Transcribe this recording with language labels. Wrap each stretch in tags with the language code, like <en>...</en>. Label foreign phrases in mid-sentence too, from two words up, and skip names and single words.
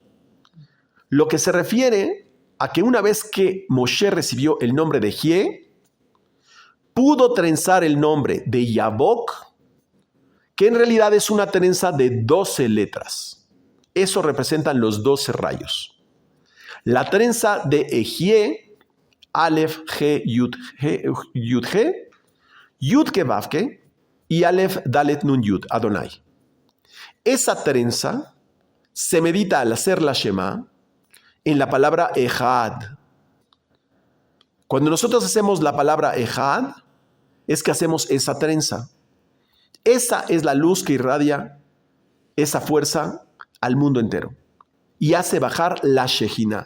<es>Lo que se refiere a que una vez que Moshe recibió el nombre de Ejie, pudo trenzar el nombre de Yabok, que en realidad es una trenza de 12 letras. Eso representan los 12 rayos. La trenza de Ejie, Aleph, G, Yud, G, Yud, Ke, Vav, Ke, y Aleph, Dalet, Nun, Yud, Adonai. Esa trenza se medita al hacer la Shema en la palabra Ejad. Cuando nosotros hacemos la palabra Ejad, es que hacemos esa trenza. Esa es la luz que irradia esa fuerza al mundo entero y hace bajar la Shejina.</es>